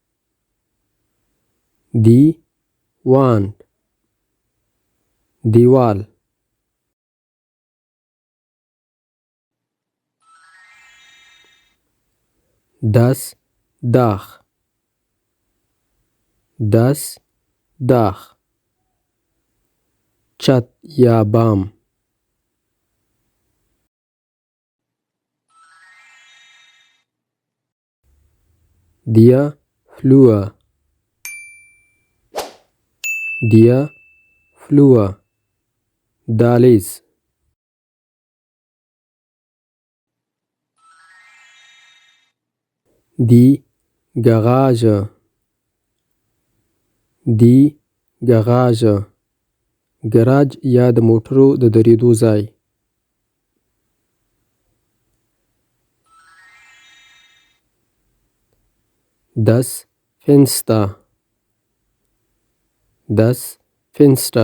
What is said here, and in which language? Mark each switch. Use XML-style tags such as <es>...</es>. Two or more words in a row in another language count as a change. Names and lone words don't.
<de>Die Wand. دیوال. Das Dach. Das Dach.</de> <ps>چت یا بام.</ps> <de>Der Flur. Der Flur. دهلیز. Die Garage. Die Garage.</de> <ps>ګراج یا د موټرو د دریدو ځای.</ps> <de>Das Fenster. Das Fenster.</de>